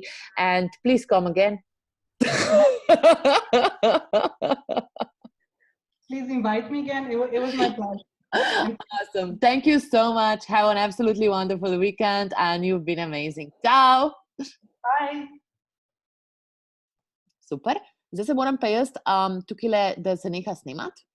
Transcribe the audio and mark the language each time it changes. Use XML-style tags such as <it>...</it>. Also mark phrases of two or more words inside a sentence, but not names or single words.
<en>And please come again. Please invite me again. It was my pleasure. And Awesome. Thank you so much. Have an absolutely wonderful weekend and you've been amazing. Ciao. bye. Super.</en> <sl>Zdaj se moram pa jaz tukaj, da se neha snemat.</sl>